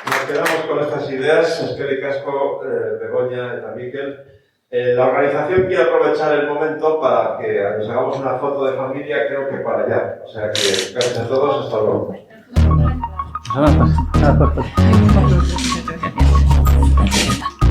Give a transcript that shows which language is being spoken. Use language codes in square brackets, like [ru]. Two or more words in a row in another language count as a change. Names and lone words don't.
[es] quedamos con estas ideas. [eu] Eskerrik asko, Begoña eta Mikel. [es] La organización quiere aprovechar el momento para que nos hagamos una foto de familia, creo que para allá. O sea que gracias a todos, hasta luego.